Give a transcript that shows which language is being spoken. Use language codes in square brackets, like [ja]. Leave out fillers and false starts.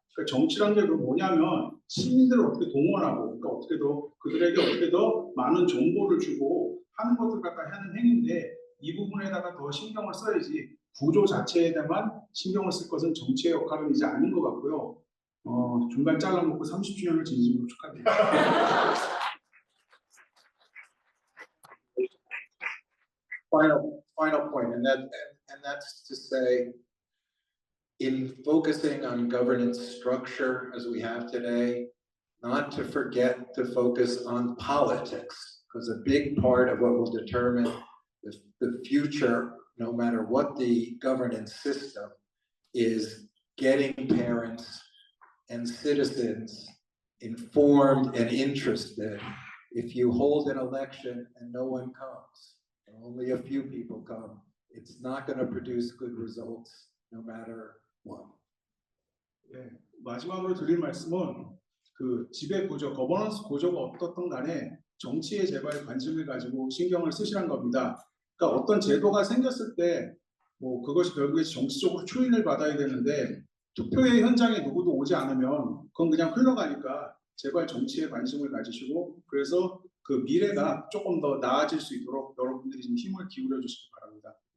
[ko] 그러니까 정치란 게 뭐냐면 시민들을 어떻게 동원하고 그러니까 그들에게 어떻게 더 많은 정보를 주고 하는 것들 갖다 하는 행위인데 이 부분에다가 더 신경을 써야지 구조 자체에만 신경을 쓸 것은 정치의 역할은 이제 아닌 것 같고요. 중간 잘라먹고 30주년을 진심으로 축하드립니다. [en] Final point, and that's to say, in focusing on governance structure as we have today, not to forget to focus on politics, because a big part of what will determine the future, no matter what the governance system, is getting parents and citizens informed and interested. If you hold an election and no one comes, and only a few people come, it's not going to produce good results no matter what. [ko] 네, 마지막으로 드릴 말씀은 그 지배 구조, 거버넌스 구조가 어떻든 간에 정치에 제발 관심을 가지고 신경을 쓰시란 겁니다. 그러니까 어떤 제도가 생겼을 때 뭐 그것이 결국에 정치적으로 추인을 받아야 되는데 투표의 현장에 누구도 오지 않으면 그건 그냥 흘러가니까 제발 정치에 관심을 가지시고 그래서 그 미래가 조금 더 나아질 수 있도록 여러분들이 좀 힘을 기울여 주시기 바랍니다.